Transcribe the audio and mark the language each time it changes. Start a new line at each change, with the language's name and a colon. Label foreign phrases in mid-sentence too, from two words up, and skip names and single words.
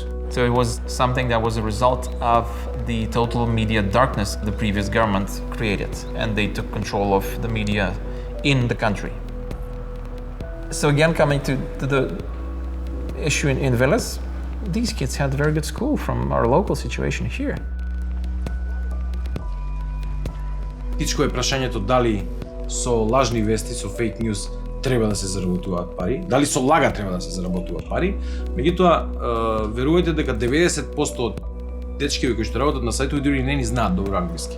English: So it was something that was a result of the total media darkness the previous government created, and they took control of the media in the country. So again, coming to the issue in Veles, these kids had a very good school from our local situation here.
Macedonian: Тичко е прашањето дали со лажни вести, со
English: fake news
Macedonian: треба да се заработуваат пари, дали со лага треба да се заработуваат пари. Меѓутоа, верувајте дека 90% од дечките кои што работат на сајтови дури не ни знаат добро англиски.